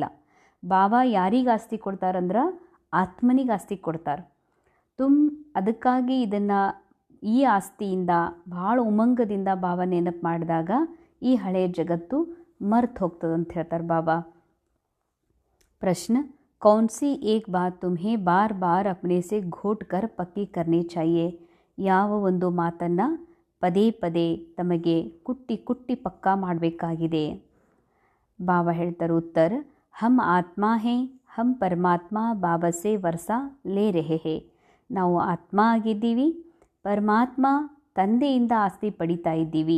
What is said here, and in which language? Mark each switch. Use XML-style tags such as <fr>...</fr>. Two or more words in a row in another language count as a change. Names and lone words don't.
<kn>ಬಾಬಾ ಯಾರಿಗೆ ಆಸ್ತಿ ಕೊಡ್ತಾರಂದ್ರೆ ಆತ್ಮನಿಗೆ ಆಸ್ತಿ ಕೊಡ್ತಾರೆ. ಅದಕ್ಕಾಗಿ ಇದನ್ನು ಈ ಆಸ್ತಿಯಿಂದ ಭಾಳ ಉಮಂಗದಿಂದ ಬಾಬಾ ನೆನಪು ಮಾಡಿದಾಗ ಈ ಹಳೆಯ ಜಗತ್ತು ಮರ್ತು ಹೋಗ್ತದೆ ಅಂತ ಹೇಳ್ತಾರೆ ಬಾಬಾ. ಪ್ರಶ್ನೆ,</kn> <hi>कौन सी एक बात तुम्हें बार बार अपने से घोट कर पक्की करनी चाहिए?</hi> <kn>ಯಾವ ಒಂದು ಮಾತನ್ನು ಪದೇ ಪದೇ ತಮಗೆ ಕುಟ್ಟಿ ಕುಟ್ಟಿ ಪಕ್ಕಾ ಮಾಡಬೇಕಾಗಿದೆ? ಬಾಬಾ ಹೇಳ್ತಾರೆ ಉತ್ತರ,</kn> <hi>हम आत्मा हैं, हम परमात्मा बाबा से वर्सा ले रहे हैं.</hi> <kn>ನಾವು ಆತ್ಮ ಆಗಿದ್ದೀವಿ, ಪರಮಾತ್ಮ ತಂದೆಯಿಂದ ಆಸ್ತಿ ಪಡಿತಾ ಇದ್ದೀವಿ.</kn>